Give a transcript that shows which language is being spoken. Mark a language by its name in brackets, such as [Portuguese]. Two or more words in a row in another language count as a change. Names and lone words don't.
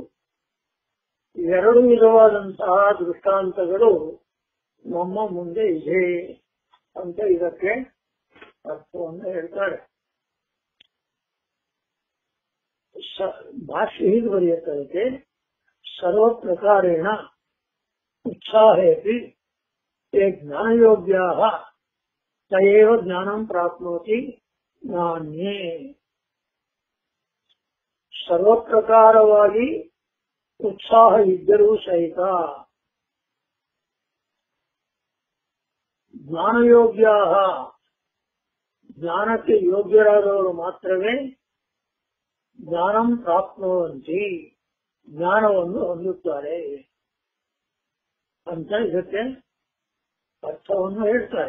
[Kannada] ಎರಡು ವಿಧವಾದಂತಹ ದೃಷ್ಟಾಂತಗಳು ನಮ್ಮ ಮುಂದೆ ಇದೆ ಅಂತ ಇದಕ್ಕೆ ಅರ್ಥವನ್ನು ಹೇಳ್ತಾರೆ. ಭಾಷ್ಯ ಹೀಗೆ ಬರೆಯುತ್ತದೆ, [Sanskrit] ಸರ್ವ ಪ್ರಕಾರೇಣ ಉತ್ಸಾಹೇಪಿ ತೇ ಜ್ಞಾನಯೋಗ್ಯಾಃ ತಯೇವ ಜ್ಞಾನಂ ಪ್ರಾಪ್ನೋತಿ ನಾನ್ಯೇ. [Kannada] ಸರ್ವ ಪ್ರಕಾರವಾಗಿ ಉತ್ಸಾಹ ಇದ್ದರೂ ಸಹಿತ ಜ್ಞಾನಯೋಗ್ಯಾಃ ಜ್ಞಾನಕ್ಕೆ ಯೋಗ್ಯರಾದವರು ಮಾತ್ರವೇ [Sanskrit] ಜ್ಞಾನಂ ಪ್ರಾಪ್ನುವಂತಿ [Kannada] ಜ್ಞಾನವನ್ನು ಹೊಂದುತ್ತಾರೆ ಅಂತ ಇದಕ್ಕೆ ಅರ್ಥವನ್ನು ಹೇಳ್ತಾರೆ.